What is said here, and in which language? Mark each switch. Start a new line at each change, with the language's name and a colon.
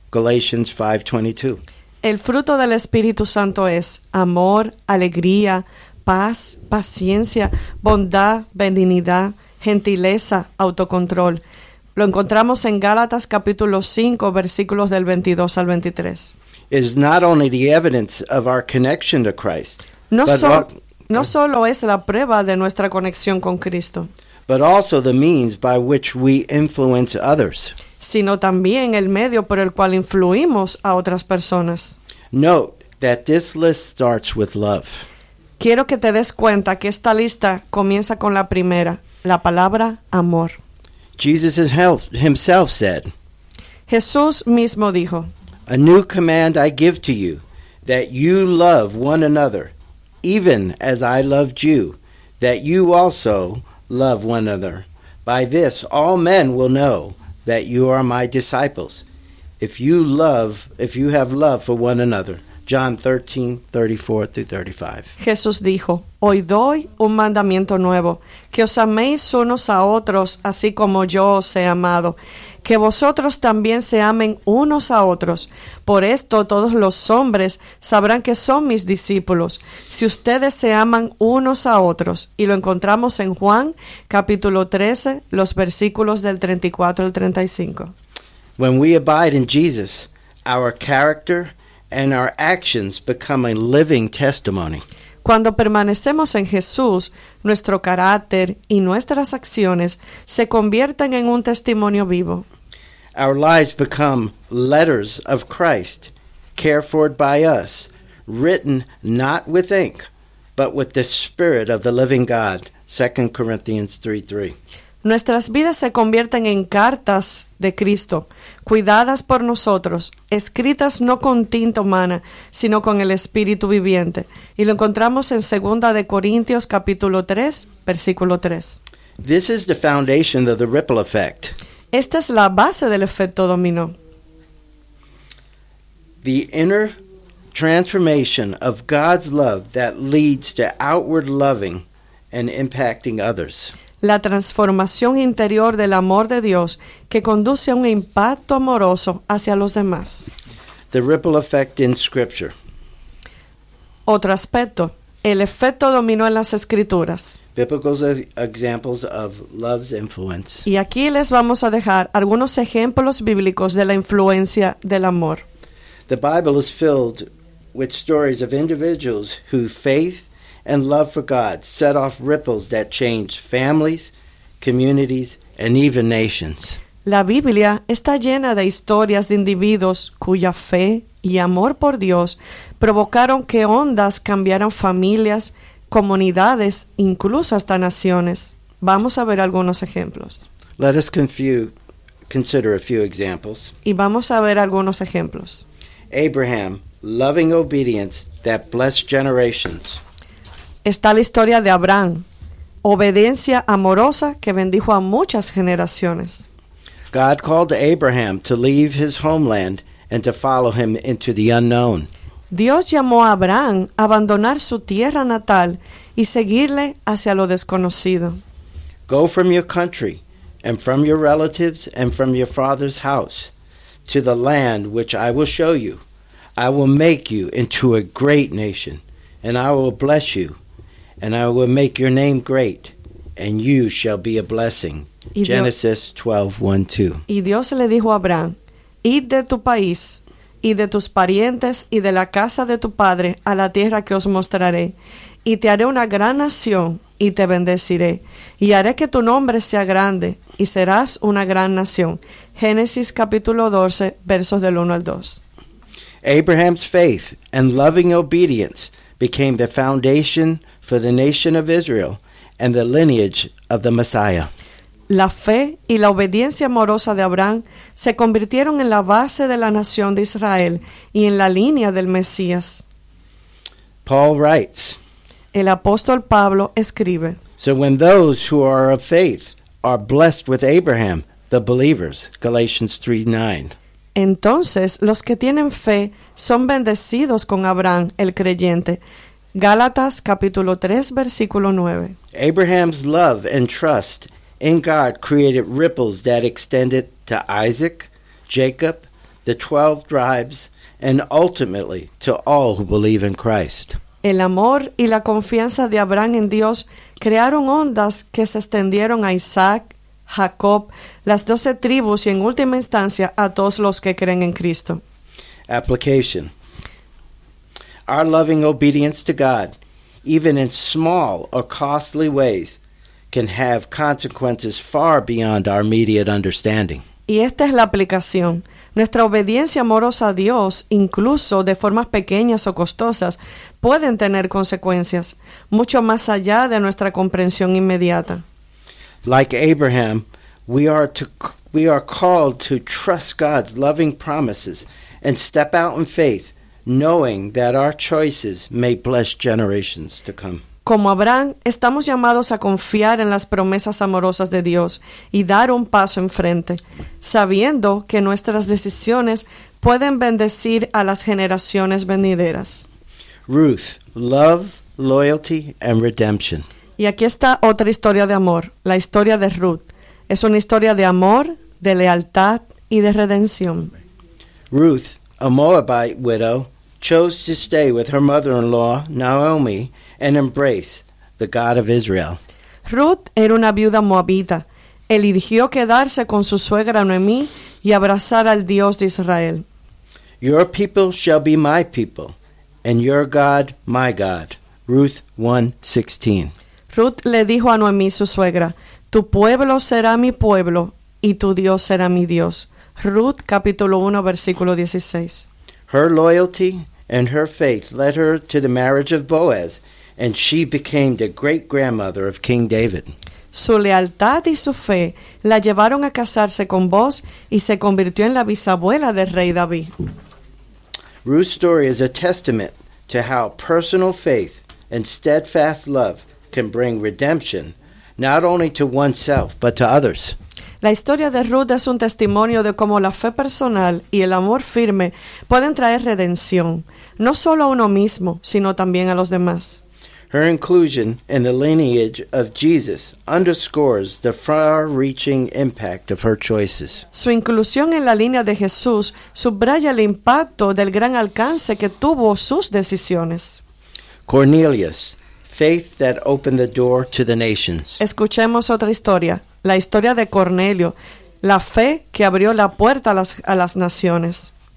English: Galatians 5:22.
Spanish: El fruto del Espíritu Santo es amor, alegría, paz, paciencia, bondad, benignidad, gentileza, autocontrol. Lo encontramos en Gálatas capítulo 5, versículos del 22 al 23.
English: It is not only the evidence of our connection to Christ,
Spanish: No solo es la prueba de nuestra conexión con Cristo,
English: but also the means by which we influence others,
Spanish: sino también el medio por el cual influimos a otras personas.
English: Note that this list starts with love.
Spanish: Quiero que te des cuenta que esta lista comienza con la primera, la palabra amor.
English: Jesus himself said,
Spanish: Jesús mismo dijo,
English: a new command I give to you, that you love one another, even as I loved you, that you also love one another. By this all men will know that you are my disciples, if you have love for one another. John 13:34-35.
Spanish: Jesús dijo, hoy doy un mandamiento nuevo, que os améis unos a otros así como yo os he amado, que vosotros también se amen unos a otros. Por esto todos los hombres sabrán que son mis discípulos, si ustedes se aman unos a otros. Y lo encontramos en Juan capítulo 13, los versículos del 34 al 35.
English: When we abide in Jesus, our character and our actions become a living testimony.
Spanish: Cuando permanecemos en Jesús, nuestro carácter y nuestras acciones se convierten en un testimonio vivo.
English: Our lives become letters of Christ, cared for by us, written not with ink, but with the Spirit of the living God. 2 Corinthians 3:3.
Spanish: Nuestras vidas se convierten en cartas de Cristo, cuidadas por nosotros, escritas no con tinta humana, sino con el Espíritu viviente. Y lo encontramos en 2 Corintios capítulo 3, versículo 3.
English: This is the foundation of the ripple effect.
Spanish: Esta es la base del efecto dominó.
English: The inner transformation of God's love that leads to outward loving and impacting others.
Spanish: La transformación interior del amor de Dios que conduce a un impacto amoroso hacia los demás.
English: The ripple effect in Scripture.
Spanish: Otro aspecto, el efecto dominó en las Escrituras.
English: Biblical examples of love's influence.
Spanish: Y aquí les vamos a dejar algunos ejemplos bíblicos de la influencia del amor.
English: The Bible is filled with stories of individuals whose faith and love for God set off ripples that changed families, communities, and even nations.
Spanish: La Biblia está llena de historias de individuos cuya fe y amor por Dios provocaron que ondas cambiaran familias, comunidades, incluso hasta naciones. Vamos a ver algunos ejemplos.
English: Let us consider a few examples.
Spanish: Y vamos a ver algunos ejemplos.
English: Abraham, loving obedience that blessed generations.
Spanish: Está la historia de Abraham, obediencia amorosa que bendijo a muchas generaciones.
English: God called Abraham to leave his homeland and to follow him into the unknown.
Spanish: Dios llamó a Abraham a abandonar su tierra natal y seguirle hacia lo desconocido.
English: Go from your country and from your relatives and from your father's house to the land which I will show you. I will make you into a great nation, and I will bless you, and I will make your name great, and you shall be a blessing. Genesis 12:1-2.
Spanish: Y Dios le dijo a Abraham, id de tu país y de tus parientes y de la casa de tu padre a la tierra que os mostraré, y te haré una gran nación y te bendeciré, y haré que tu nombre sea grande y serás una gran nación. Génesis capítulo 12, versos del 1 al 2.
English: Abraham's faith and loving obedience became the foundation for the nation of Israel and the lineage of the Messiah.
Spanish: La fe y la obediencia amorosa de Abraham se convirtieron en la base de la nación de Israel y en la línea del Mesías.
English: Paul writes,
Spanish: el apóstol Pablo escribe,
English: so when those who are of faith are blessed with Abraham, the believers, Galatians 3:9.
Spanish: Entonces, los que tienen fe son bendecidos con Abraham, el creyente. Gálatas capítulo 3, versículo 9.
English: Abraham's love and trust in God created ripples that extended to Isaac, Jacob, the 12 tribes, and ultimately to all who believe in Christ.
Spanish: El amor y la confianza de Abraham en Dios crearon ondas que se extendieron a Isaac, Jacob, las 12 tribus y en última instancia a todos los que creen en Cristo.
English: Application. Our loving obedience to God, even in small or costly ways, can have consequences far beyond our immediate understanding.
Spanish: Y esta es la aplicación. Nuestra obediencia amorosa a Dios, incluso de formas pequeñas o costosas, pueden tener consecuencias mucho más allá de nuestra comprensión inmediata.
English: Like Abraham, we are called to trust God's loving promises and step out in faith, knowing that our choices may bless generations to come.
Spanish: Como Abraham, estamos llamados a confiar en las promesas amorosas de Dios y dar un paso enfrente, sabiendo que nuestras decisiones pueden bendecir a las generaciones venideras.
English: Ruth, love, loyalty, and redemption.
Spanish: Y aquí está otra historia de amor, la historia de Ruth. Es una historia de amor, de lealtad y de redención.
English: Ruth, a Moabite widow, chose to stay with her mother-in-law, Naomi, and embrace the God of Israel.
Spanish: Ruth era una viuda moabita. Eligió quedarse con su suegra Noemí y abrazar al Dios de Israel.
English: Your people shall be my people, and your God my God. Ruth 1:16.
Spanish: Ruth le dijo a Noemí, su suegra, tu pueblo será mi pueblo, y tu Dios será mi Dios. Ruth capítulo 1, versículo 16.
English: Her loyalty and her faith led her to the marriage of Boaz, and she became the great-grandmother of King David.
Spanish: Su lealtad y su fe la llevaron a casarse con Boaz y se convirtió en la bisabuela del rey David.
English: Ruth's story is a testament to how personal faith and steadfast love can bring redemption, not only to oneself, but to others.
Spanish: La historia de Ruth es un testimonio de cómo la fe personal y el amor firme pueden traer redención, no solo a uno mismo, sino también a los demás.
English: Her inclusion in the lineage of Jesus underscores the far-reaching impact of her choices.
Spanish: Su inclusión en la línea de Jesús subraya el impacto del gran alcance que tuvo sus decisiones.
English: Cornelius, faith that opened the door to the nations.
Spanish: Escuchemos otra historia, la historia de Cornelio, la fe que abrió la puerta a las naciones.